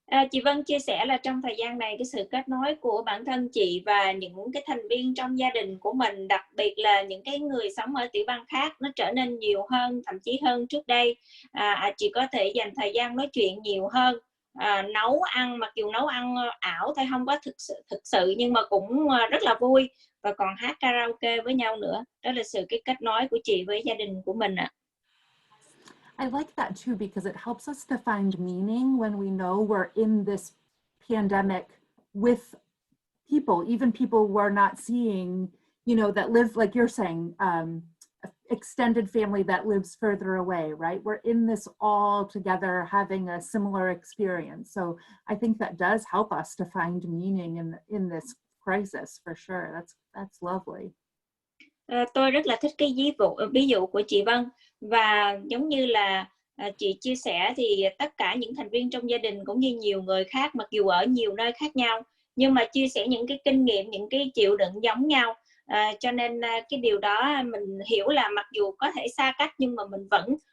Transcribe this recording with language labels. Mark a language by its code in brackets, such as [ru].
[vi] Chị Vân chia sẻ là trong thời gian này cái sự kết nối của bản thân chị và những cái thành viên trong gia đình của mình, đặc biệt là những cái người sống ở tiểu bang khác, nó trở nên nhiều hơn, thậm chí hơn trước đây. Chị có thể dành thời gian nói chuyện nhiều hơn, nấu ăn, mặc dù nấu ăn ảo thôi, không có thực sự nhưng mà cũng rất là vui, và còn hát karaoke với nhau nữa. Đó là sự cái kết nối của chị với gia đình của mình ạ. [en] I like that too, because it helps us to find meaning when we know we're in this pandemic with people, even people we're not seeing, that live, like you're saying, extended family that lives further away, right? We're in this all together having a similar experience. So I think that does help us to find meaning in this crisis for sure. That's lovely. [vi] Tôi rất là thích cái ví dụ của chị Vân, và giống như là chị chia sẻ thì tất cả những thành viên trong gia đình cũng như nhiều người khác, mặc dù ở nhiều nơi khác nhau, nhưng mà chia sẻ những cái kinh nghiệm, những cái chịu đựng giống nhau, cho nên cái điều đó mình hiểu là mặc dù có thể xa cách nhưng mà mình vẫn